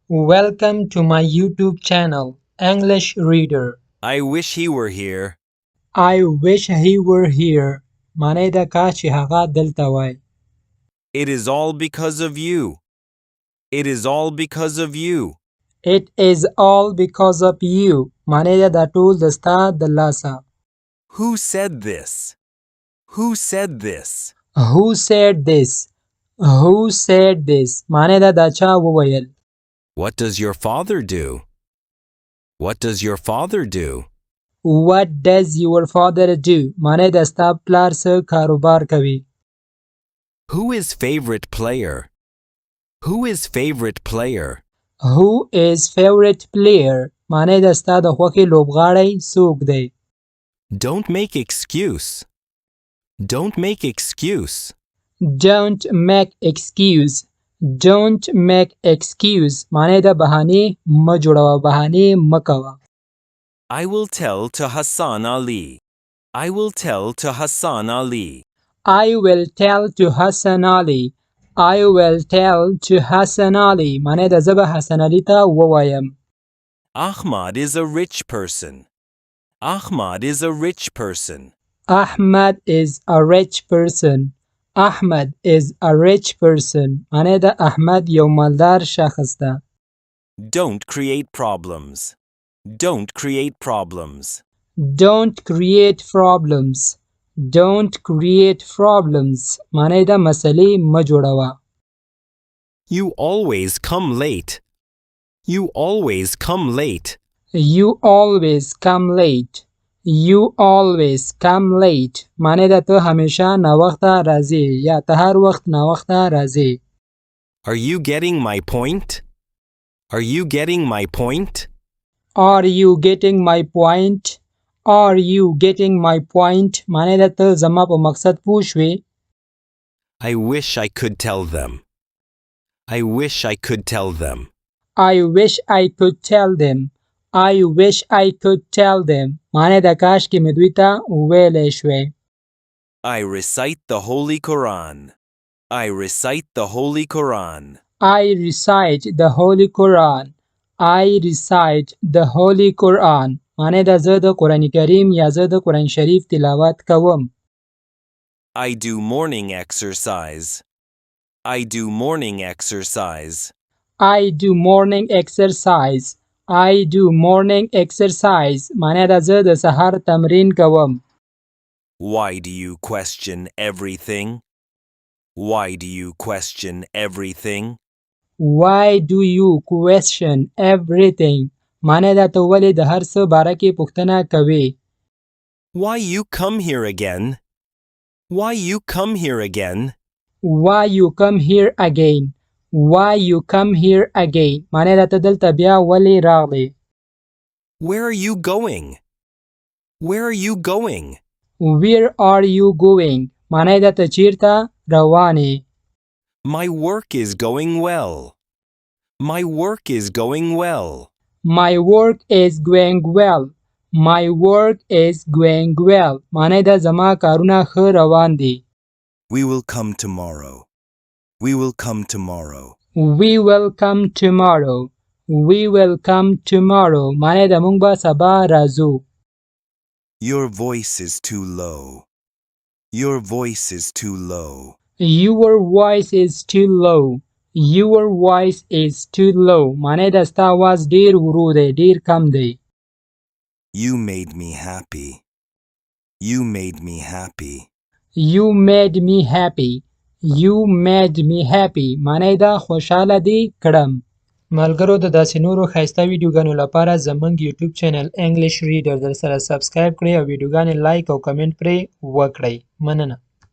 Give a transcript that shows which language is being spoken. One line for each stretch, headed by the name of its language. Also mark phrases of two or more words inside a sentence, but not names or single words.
English: Welcome to my YouTube channel, English Reader. I wish he were here. I wish he were here.
Pashto: معنی دا کاش چې هغه دلته وای.
English: It is all because of you. It is all because of you. It is all because of you.
Pashto: معنی دا ټول د ستا د لاسه.
English: Who said this? Who said this? Who said this? Who said this?
Pashto: معنی دا چا وویل.
English: What does your father do? What does your father do? What does your father do?
Pashto: معنی دا ستا پلار څه کاروبار کوي.
English: Who is favorite player? Who is favorite player? Who is favorite player?
Pashto: معنی دا ستا د خوښې لوبغاړی څوک دی.
English: Don't make excuse. Don't make excuse. Don't make excuse. Don't make excuse.
Pashto: معنی دا بهانه مه جوړوه، بهانه مه کوه.
English: I will tell to Hassan Ali. I will tell to Hassan Ali. I will tell to Hassan Ali. I will tell to Hassan Ali.
Pashto: معنی دا زه به حسن علي ته ووایم.
English: Ahmad is a rich person. Ahmad is a rich person. Ahmad is a rich person. Ahmad is a rich person.
Pashto: معنی دا احمد یو مالدار شخص ده.
English: Don't create problems. Don't create problems. Don't create problems. Don't create problems.
Pashto: معنی دا مسئله مه جوړوه.
English: You always come late. You always come late. You always come late. You always come late.
Pashto: معنی دا ته همیشه ناوخته راځې یا ته هر وخت ناوخته راځې.
English: Are you getting my point? Are you getting my point? Are you getting my point? Are you getting my point?
Pashto: معنی دا ته زما په مقصد پوه شوې.
English: I wish I could tell them. I wish I could tell them. I wish I could tell them. I wish I could tell them.
Pashto: معنی دا کاش کې مې دوی ته ویلی شوی.
English: I recite the Holy Quran. I recite the Holy Quran. I recite the Holy Quran. I recite the Holy Quran.
Pashto: معنی دا زه د قرآن کریم یا زه د قرآن شریف تلاوت کوم.
English: I do morning exercise. I do morning exercise. I do morning exercise. I do morning exercise.
Pashto: معنی دا زه د سهار تمرین کوم.
English: Why do you question everything? Why do you question everything? Why do you question everything?
Pashto: معنی دا ته ولې د هر څه باره کې پوښتنه کوې.
English: Why you come here again? Why you come here again? Why you come here again? Why you come here again?
Pashto: معنی دا ته دلته بیا ولې راغلې.
English: Where are you going? Where are you going? Where are you going?
Pashto: معنی دا ته چیرته روانې.
English: My work is going well. My work is going well. My work is going well. My work is going well.
Pashto: معنی دا زما کارونه ښه روان دي.
English: We will come tomorrow. We will come tomorrow. We will come tomorrow. We will come tomorrow.
Pashto: معنی دا مونږ به سبا راځو.
English: Your voice is too low. Your voice is too low. Your voice is too low. Your voice is too low.
Pashto: معنی دا ستا आवाज ډیر ورو دی، ډیر کم دی.
English: You made me happy. You made me happy. You made me happy. You made me happy.
Pashto: معنی دا خوشحاله دی کړم. ملګرو د داسې نورو ښایسته ویډیوګانو لپاره زموږ
English: YouTube channel
Pashto: انګلیش ریډر در سره سبسکرایب کړئ او ویډیوګانې لایک او کمنټ پرې وکړئ. مننه.